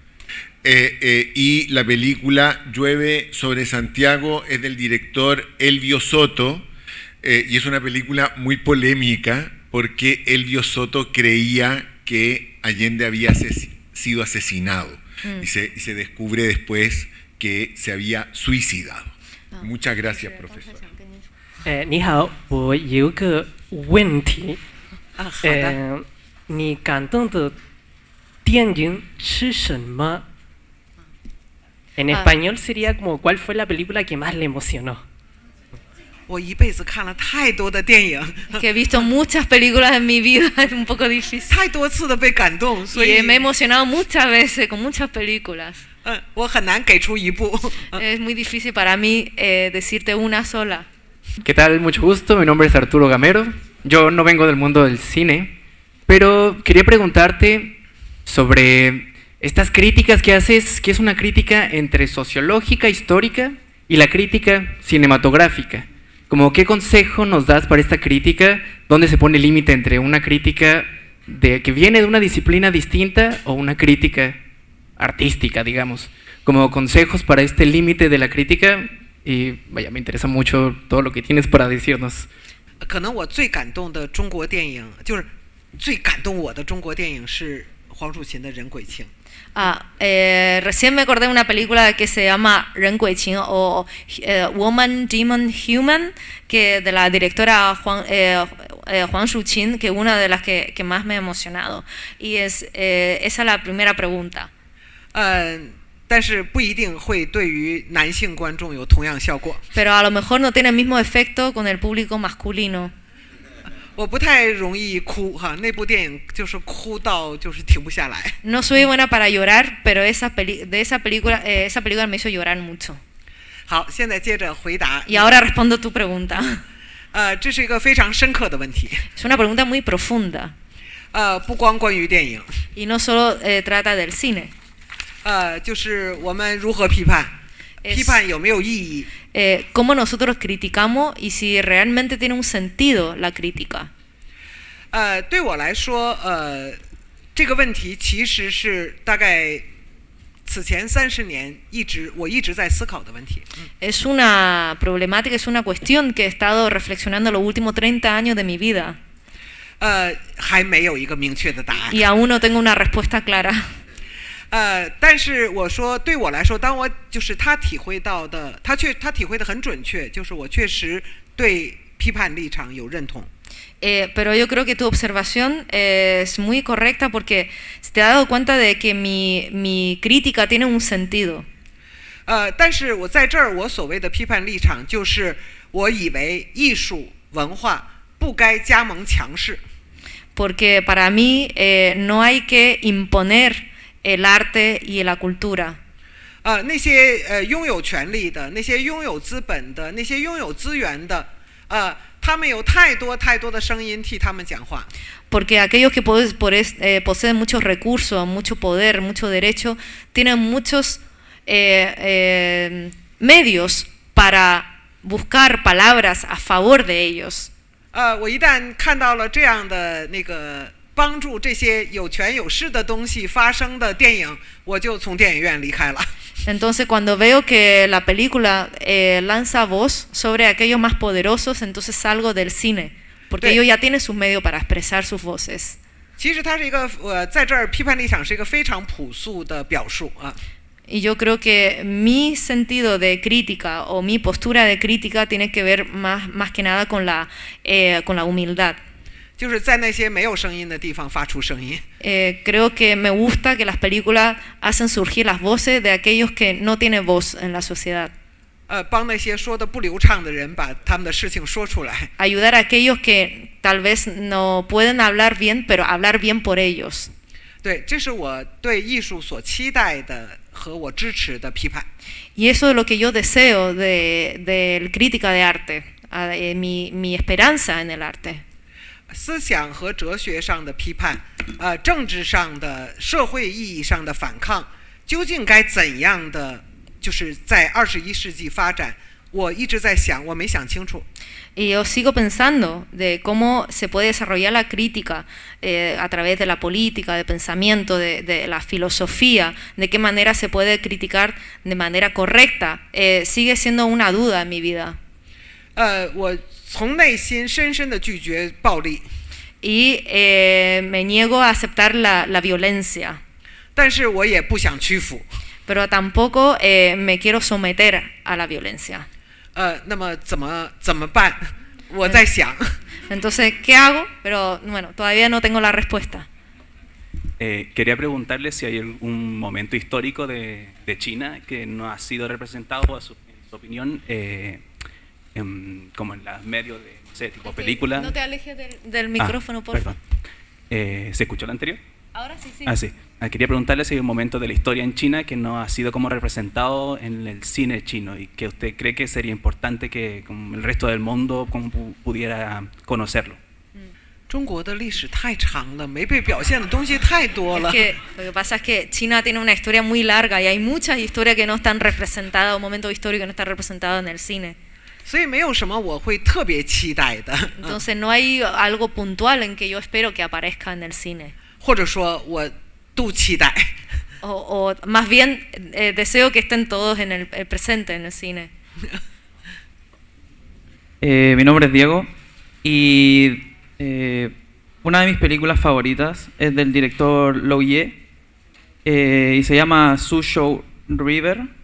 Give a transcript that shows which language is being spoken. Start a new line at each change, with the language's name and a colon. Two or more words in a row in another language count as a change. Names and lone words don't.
Spanish: Y la película Llueve sobre Santiago es del director Elvio Soto, y es una película muy polémica porque Elvio Soto creía que Allende había sido asesinado y se descubre después que se había suicidado. Muchas gracias, profesor.
Chinese: 你好，我有个问题。好的。你感动的电影是什么？
Spanish: En español sería como ¿cuál fue la película que más le emocionó?
Chinese: 我一辈子看了太多的电影，
Spanish: Que he visto muchas películas en mi vida, es un poco difícil.
Chinese: 太多次的被感动，所
Spanish: Y
Chinese: 以
Spanish: me he emocionado muchas veces con muchas películas.
Chinese: 我很难给出一部。
Spanish: Es muy difícil para mí decirte una sola. ¿Qué tal? Mucho gusto, mi nombre es Arturo Gamero. Yo no vengo del mundo del cine, pero quería preguntarte sobre estas críticas que haces, que es una crítica entre sociológica, histórica y la crítica cinematográfica. Como, ¿qué consejo nos das para esta crítica? ¿Dónde se pone el límite entre una crítica que viene de una disciplina distinta o una crítica artística, digamos? Como consejos para este límite de la crítica, y vaya, me interesa mucho todo lo que tienes para decirnos.
Chinese: 可能我最感动的中国电影，就是最感动我的中国电影是黄蜀芹的《人鬼情》。
Spanish: recién me acordé de una película que se llama Ren Gui Qing o Woman, Demon, Human, que de la directora Huang Shuqin, que es una de las que más me ha emocionado. Y esa es la primera pregunta.
Chinese: 但是不一定会对于男性观众有同样效果。
Spanish: Pero a lo mejor no tiene el mismo efecto con el público masculino.
Chinese: 我不太容易哭哈，那部电影就是哭到就是停不下来。
Spanish: No soy buena para llorar, pero esa película me hizo llorar mucho.
Chinese: 好，现在接着回答。
Spanish: Y ahora respondo tu pregunta.
Chinese: 这是一个非常深刻的问题。
Spanish: Es una pregunta muy profunda.
Chinese: 不光关于电影。
Spanish: Y no solo trata del cine.
Chinese: 就是我们如何批判，批判有没有意义？
Spanish: cómo nosotros criticamos y si realmente tiene un sentido la crítica.
Chinese: 对我来说，这个问题其实是大概此前30年我一直在思考的问题。
Spanish: Es una problemática, es una cuestión que he estado reflexionando los últimos 30 años de mi vida.
Chinese: 还没有一个明确的答案。
Spanish: Y aún no tengo una respuesta clara.
Chinese: 但是我说，对我来说，当我就是他体会到的，他体会的很准确，就是我确实对批判立场有认同。
Spanish: Pero yo creo que tu observación es muy correcta porque te has dado cuenta de que mi crítica tiene un sentido.
Chinese: 但是我在这儿，我所谓的批判立场，就是我以为艺术文化不该加盟强势。
Spanish: Porque para mí no hay que imponer el arte y la cultura.
Chinese: 那些拥有权利的，那些拥有资本的，那些拥有资源的，他们有太多太多的声音替他们讲话。
Spanish: Porque aquellos que poseen muchos recursos, mucho poder, mucho derecho, tienen muchos medios para buscar palabras a favor de ellos.
Chinese: 我一旦看到了这样的那个帮助这些有权有势的东西发生的电影，我就从电影院离开了。
Spanish: Entonces, cuando veo que la película lanza voz sobre aquellos más poderosos, entonces salgo del cine, porque ellos ya tienen sus medios para expresar sus voces.
Chinese: 其实它是一个在这儿批判立场是一个非常朴素的表述啊。
Spanish: Y yo creo que mi sentido de crítica o mi postura de crítica tiene que ver más que nada con la humildad.
Chinese: 就是在那些没有声音的地方发出声音。
Spanish: Creo que me gusta que las películas hacen surgir las voces de aquellos que no tienen voz en la sociedad.
Chinese: 帮那些说的不流畅的人把他们的事情说出来。
Spanish: Ayudar a aquellos que tal vez no pueden hablar bien, pero hablar bien por ellos.
Chinese: 对，这是我对艺术所期待的和我支持的批判。
Spanish: Y eso es lo que yo deseo de crítica de arte, mi esperanza en el arte.
Chinese: 思想和哲学上的批判，政治上的、社会意义上的反抗，究竟该怎样的？就是在21世纪发展，我一直在想，我没想清楚。
Spanish: Y yo sigo pensando de cómo se puede desarrollar la crítica a través de la política, de pensamiento, de la filosofía, de qué manera se puede criticar de manera correcta. Sigue siendo una duda en mi vida. 我从内心深深的拒绝暴力。 Y me niego a aceptar la violencia. 但是我也不想屈服。 Pero tampoco me quiero someter a la violencia. 那么怎么办？我在想。 Entonces, ¿qué hago? Pero bueno, todavía no tengo la respuesta. Quería preguntarle si hay algún momento histórico de China que no ha sido representado, en su opinión, como en los medios de, no sé, tipo película. No te alejes del micrófono, por favor. ¿Se escuchó lo anterior? Ahora sí, sí. Ah, sí. Quería preguntarle si hay un momento de la historia en China que no ha sido como representado en el cine chino y que usted cree que sería importante que como el resto del mundo como pudiera conocerlo.
Chinese: 中国的历史太长了，没被表现的东西太多了。
Spanish: Es que, lo que pasa es que China tiene una historia muy larga y hay muchas historias que no están representadas, un momento histórico que no está representado en el cine.
Chinese: 所以没有什么我会特别期待的。
Spanish: Entonces no hay algo puntual en que yo espero que aparezca en el cine.
Chinese: 或者说我都期待。
Spanish: O más bien deseo que estén todos en el presente en el cine. Mi nombre es Diego y una de mis películas favoritas es del director Lou Ye y se llama Suzhou River.